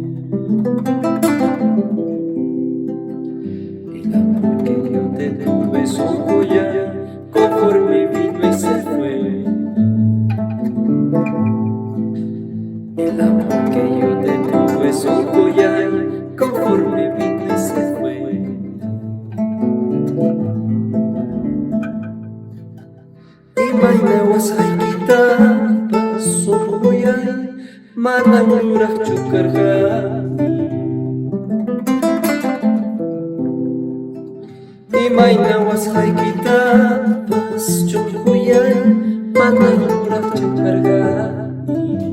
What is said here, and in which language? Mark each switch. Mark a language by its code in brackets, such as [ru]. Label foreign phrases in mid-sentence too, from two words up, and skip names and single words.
[es] El amor que yo te tuve, Sonjuyay, conforme vino y se fue. El amor que yo te tuve, Sonjuyay, conforme vino y se fue. [qu] Imaynawas haykitapas, Sonjuyay, manam yuraqchu karqani. Imaynawas haykitapas, Sonjuyay, manam yuraqchu karqani.